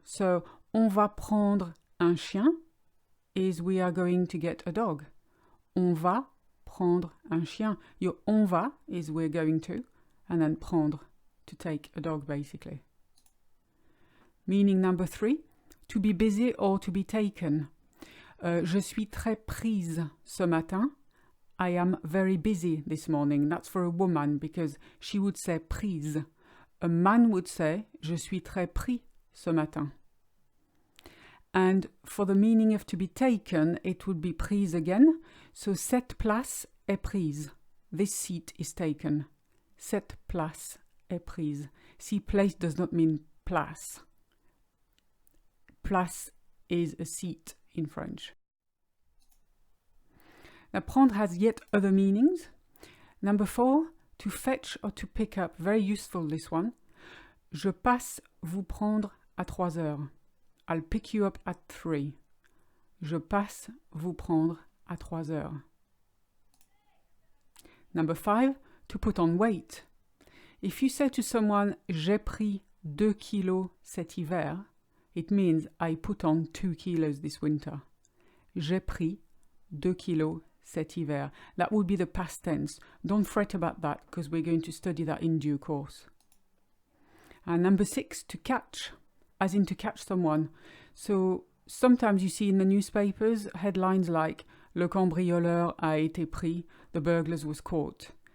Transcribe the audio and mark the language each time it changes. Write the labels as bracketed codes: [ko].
[en] So [fr] on va prendre un chien [en] is we are going to get a dog. [fr] On va prendre un chien. [en] Your on va is we're going to, and then prendre, to take a dog basically. Meaning number 3, to be busy or to be taken. [fr] Je suis très prise ce matin. [en] I am very busy this morning. That's for a woman because she would say prise. A man would say [fr] je suis très pris ce matin. [en] And for the meaning of to be taken, it would be prise again. So [fr] cette place est prise. [en] This seat is taken. [fr] Cette place est prise. [en] See, place does not mean place. Place is a seat in French. Now, prendre has yet other meanings. Number 4, to fetch or to pick up. Very useful, this one. [fr] Je passe vous prendre à 3 heures. [en] I'll pick you up at 3. [fr] Je passe vous prendre à 3 heures. [en] Number 5, to put on weight. If you say to someone, [fr] j'ai pris 2 kilos cet hiver, [en] it means I put on 2 kilos this winter. [fr] J'ai pris 2 kilos cet hiver. [en] That would be the past tense. Don't fret about that because we're going to study that in due course. And number 6, to catch, as in to catch someone. So sometimes you see in the newspapers headlines like [fr] Le cambrioleur a été pris, [en] the burglar was caught.